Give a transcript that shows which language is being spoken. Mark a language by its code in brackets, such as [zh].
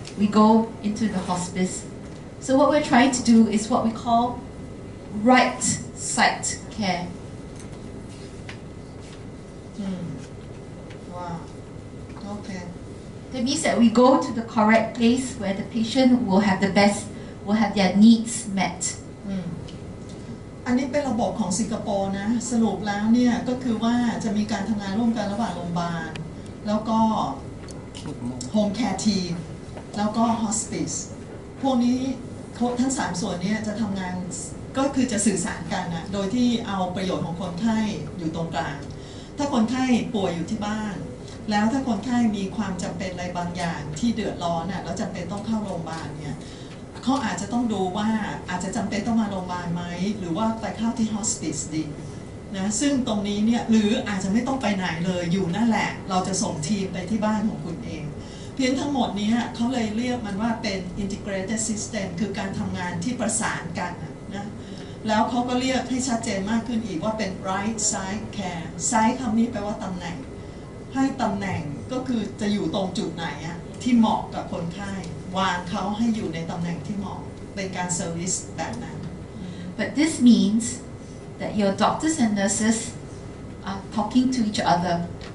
[en] we go into the hospice. So what we're trying to do is what we call right site care. Wow. Okay. That means that we go to the correct place where the patient will have their needs met. [th] อันนี้เป็นระบบของสิงคโปร์นะสรุปแล้วเนี่ยก็คือว่าจะมีการทำงานร่วมกันระหว่างโรงพยาบาลแล้วก็โฮมแคร์ทีมแล้วก็ฮอสปิสพวกนี้ ทั้ง3ส่วนนี้จะทำงานก็คือจะสื่อสารกันนะโดยที่เอาประโยชน์ของคนไข้อยู่ตรงกลางถ้าคนไข้ป่วยอยู่ที่บ้านแล้วถ้าคนไข้มีความจำเป็นอะไรบางอย่างที่เดือดร้อนน่ะแล้วจำเป็นต้องเข้าโรงพยาบาลเนี่ยเขาอาจจะต้องดูว่าอาจจะจำเป็นต้องมาโรงพยาบาลไหมหรือว่าไปเข้าที่ฮอสปิสดี นะซึ่งตรงนี้เนี่ยหรืออาจจะไม่ต้องไปไหนเลยอยู่นั่นแหละเราจะส่งทีมไปที่บ้านของคุณเองเพียงทั้งหมดนี้เขาเลยเรียกมันว่าเป็น integrated system คือการทำงานที่ประสานกันนะแล้วเขาก็เรียกให้ชัดเจนมากขึ้นอีกว่าเป็น right side care side คำนี้แปลว่าตำแหน่งให้ตำแหน่งก็คือจะอยู่ตรงจุดไหนอะที่เหมาะกับคนไข้วางเขาให้อยู่ในตำแหน่งที่เหมาะเป็นการเซอร์วิสแบบนั้น [en] But this means that your doctors and nurses are talking to each other.